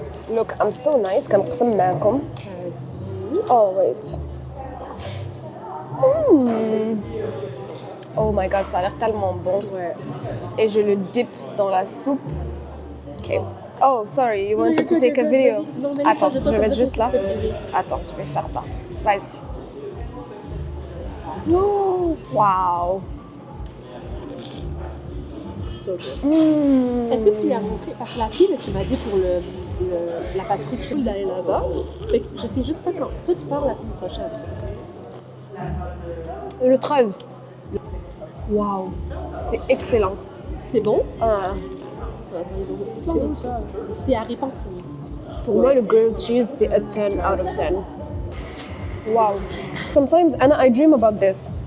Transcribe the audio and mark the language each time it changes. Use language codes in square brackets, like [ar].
[en] Look, I'm so nice. [ar] كنقسم معكم. [en] Oh, wait. Oh my god, [fr] ça a l'air tellement bon. Ouais. Et je le dip dans la soupe. Ok. [en] Oh, sorry, you wanted to take a video? [fr] Attends, je vais mettre juste là. Attends, je vais faire ça. Vas-y. [en] Oh, wow. So good. [fr] Est-ce que tu lui as montré, parce que la fille qui m'a dit pour la pâtisserie que je suis d'aller là-bas, fait que je sais juste pas quand. Toi, tu pars la semaine prochaine. Le 13. [en] Wow. [fr] C'est excellent. C'est bon? Ah. C'est bon ça. C'est à Repentigny. Pour moi, le [en] grilled cheese, c'est a 10 out of 10. Wow. Sometimes, Anna, I dream about this.